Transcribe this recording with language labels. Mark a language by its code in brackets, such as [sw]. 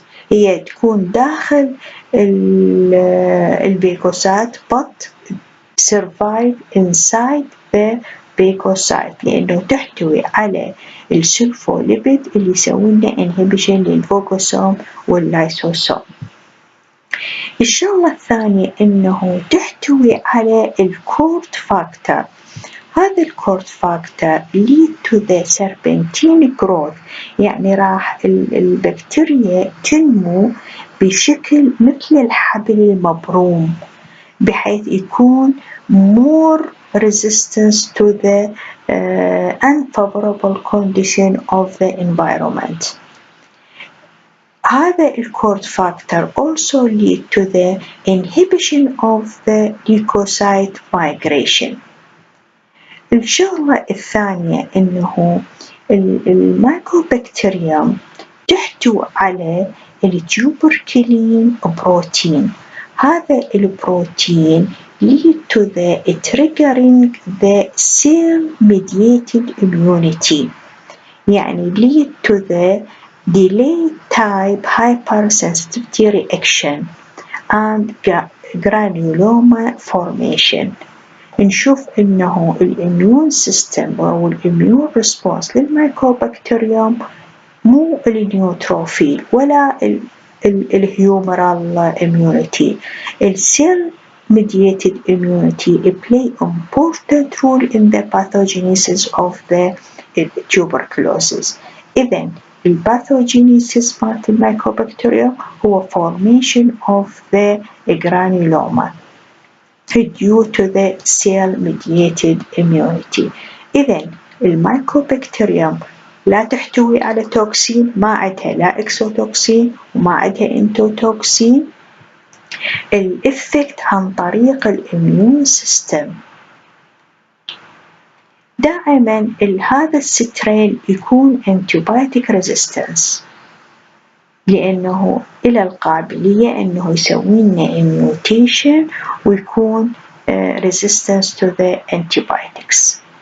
[ar] هي تكون داخل الفيغوسايت [en] but survive inside the phagocyte [ar] لأنه تحتوي على السلفوليبيد اللي يسوي لنا inhibition للفاجوسوم واللايسوسوم. الشغلة الثانية إنه تحتوي على الكورت فاكتور. هذا الكورت فاكتور [en] lead to the serpentine growth [ar] يعني راح البكتيريا تنمو بشكل مثل الحبل المبروم بحيث يكون [en] more resistance to the unfavorable condition of the environment. [ar] هذا الكورت فاكتور [en] also lead to the inhibition of the leukocyte migration. [ar] الشغلة الثانية إنه المايكوبكتيريوم تحتوي على التيوبركلين بروتين. هذا البروتين [en] lead to the triggering the cell mediated immunity [ar] يعني [en] lead to the delayed type hypersensitivity reaction and granuloma formation. [ar] نشوف إنه الإميون سيستم أو الإميون ريسبونس للمايكوبكتيريوم مو النيوتروفيل ولا الهيومرال إميونيتي. السيل [en] mediated immunity play important role in the pathogenesis of the tuberculosis. [ar] إذن الباثوجينيسيس مالت الميكوبكتيريوم هو [en] formation of the granuloma due to the cell mediated immunity. [ar] إذن الميكوبكتيريوم لا تحتوي على توكسين، ما عندها لا إكسوتوكسين وما عندها إنتوتوكسين. الإفكت عن طريق الإميون سيستم. دائما هذا السترين يكون [en] antibiotic resistance [ar] لأنه إلى القابلية أنه يسوي لنا mutation ويكون [en] resistance to the antibiotics.